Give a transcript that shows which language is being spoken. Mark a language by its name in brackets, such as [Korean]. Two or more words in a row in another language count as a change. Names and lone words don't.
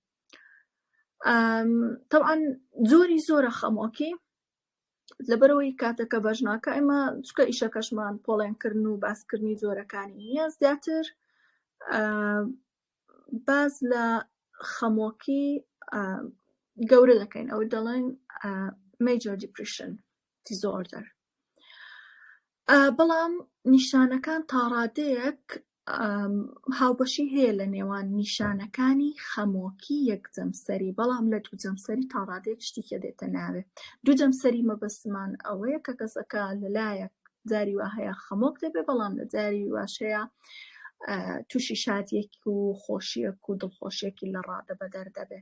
[Central Kurdish] طبعاً زۆری زۆرە خەمۆکی لەبەرەوەی کاتەکە بەژناکە ئێمە چکە ئیشەکەشمان پۆڵێنکردن و باسکردنی زۆرەکانی نییە، زیاتر باز لە خەمۆکی گەورە دەکەین، ئەو دەڵێن [English] major depression disorder. [Central Kurdish] بەڵام نیشانەکان تا ڕادەیەک هاوبەشی هەیە لە نێوان نیشانەکانی خەمۆکی یەکجەمسەری، بەڵام لە دووجەمسەری تا ڕادەیەک شتێکە دێتە ناوێ. دووجەمسەری مەبەستمان ئەوەیە کە کەسەکە لەلایەک جاری وا هەیە خەمۆک دەبێ، بەڵام لە جاری واش هەیە تووشی شادیەک و خۆشیەک و دڵخۆشیەکی لە ڕادەبەدەر دەبێت.